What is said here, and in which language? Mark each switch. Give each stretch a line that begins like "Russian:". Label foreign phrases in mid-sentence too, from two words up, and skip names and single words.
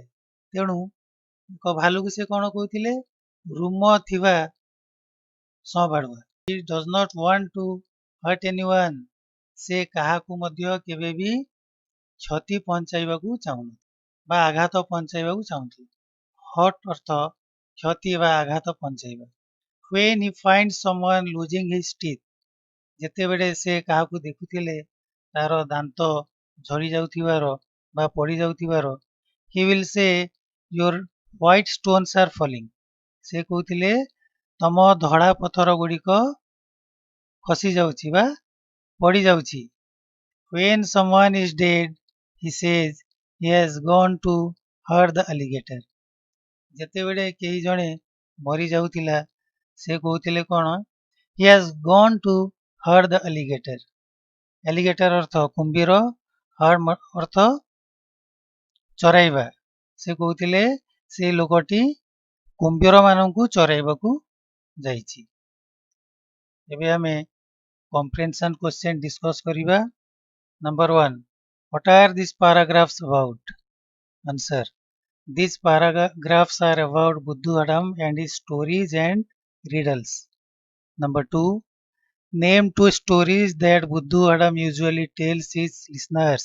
Odia: ତେଣୁ ଏକ ଭାଲୁକୁ ସେ କଣ କହୁଥିଲେ? ରୁମ ଥିବା ସଁବାଳୁଆ।
English: he does not want to hurt anyone.
Odia: ସେ କାହାକୁ ମଧ୍ୟ କେବେ ବି କ୍ଷତି ପହଞ୍ଚାଇବାକୁ ଚାହୁଁନି ବା ଆଘାତ ପହଞ୍ଚାଇବାକୁ ଚାହୁଁଥିଲେ। ହର୍ଟ ଅର୍ଥ କ୍ଷତି ବା ଆଘାତ ପହଞ୍ଚାଇବା।
English: When he finds someone losing his teeth,
Odia: ଯେତେବେଳେ ସେ କାହାକୁ ଦେଖୁଥିଲେ ତାର ଦାନ୍ତ ଝଡ଼ି ଯାଉଥିବାର ବା ପଡ଼ି ଯାଉଥିବାର,
English: he will say, your white stones are falling.
Odia: ସେ କହୁଥିଲେ ତମ ଧଳା ପଥର ଗୁଡ଼ିକ ଖସି ଯାଉଛି ବା ପଡ଼ି ଯାଉଛି।
English: When someone is dead, he says, he has gone to hurt the alligator.
Odia: ଯେତେବେଳେ କେହି ଜଣେ ମରି ଯାଉଥିଲା, ସେ କହୁଥିଲେ କଣ?
English: He has gone to hurt the alligator.
Odia: alligator ଅର୍ଥ କୁମ୍ଭୀର, hurt ଅର୍ଥ ଚରାଇବା। ସେ କହୁଥିଲେ ସେ ଲୋକଟି କୁମ୍ଭୀର ମାନଙ୍କୁ ଚରାଇବାକୁ ଯାଇଛି। ଏବେ ଆମେ
English: comprehension question discuss
Odia: କରିବା।
English: Number 1. What are these paragraphs about? Answer. These paragraphs are about Buddhu Adam and his stories and riddles. Number 2. Name 2 stories that Buddhu Adam usually tells his listeners.